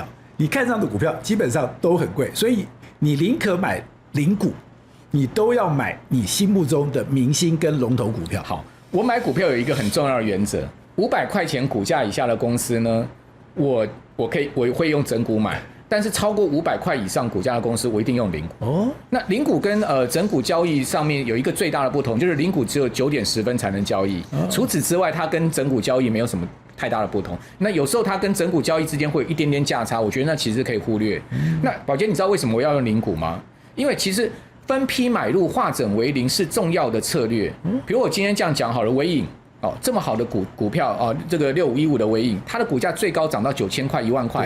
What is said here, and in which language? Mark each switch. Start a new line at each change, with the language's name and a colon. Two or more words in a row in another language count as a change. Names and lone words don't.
Chinese: 你看上的股票基本上都很貴，所以你寧可買零股，你都要買你心目中的明星跟龍頭股票。好，我買股票有一個很重要的原則：500塊錢股價以下的公司呢，我會用整股買。但是超過500塊以上股價的公司，我一定用零股。哦，那零股跟整股交易上面有一個最大的不同，就是零股只有9點10分才能交易。除此之外，它跟整股交易沒有什麼太大的不同。那有時候它跟整股交易之間會有一點點價差，我覺得那其實可以忽略。那寶傑，你知道為什麼我要用零股嗎？因為其實分批買入化整為零是重要的策略。比如我今天這樣講好了，緯穎。哦，這麼好的股票哦，這個6515的緯穎，它的股價最高漲到9000塊、1萬塊。